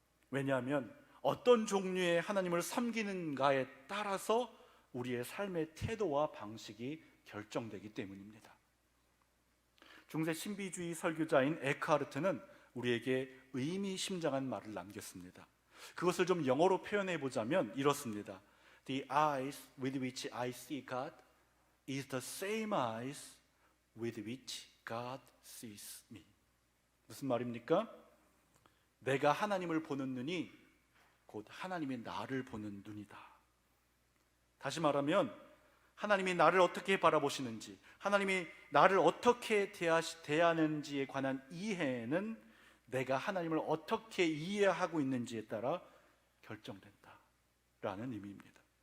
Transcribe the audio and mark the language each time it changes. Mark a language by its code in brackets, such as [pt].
[ko] 왜냐하면 어떤 종류의 하나님을 섬기는가에 따라서 우리의 삶의 태도와 방식이 결정되기 때문입니다. 중세 신비주의 설교자인 에크하르트는 우리에게 의미심장한 말을 남겼습니다. 그것을 좀 영어로 표현해 보자면 이렇습니다. [en] The eyes with which I see God is the same eyes with which God sees me. [ko] 무슨 말입니까? 내가 하나님을 보는 눈이 곧 하나님이 나를 보는 눈이다. 다시 말하면 하나님이 나를 어떻게 바라보시는지, 하나님이 나를 어떻게 대하는지에 관한 이해는 내가 하나님을 어떻게 이해하고 있는지에 따라 결정된다라는 의미입니다.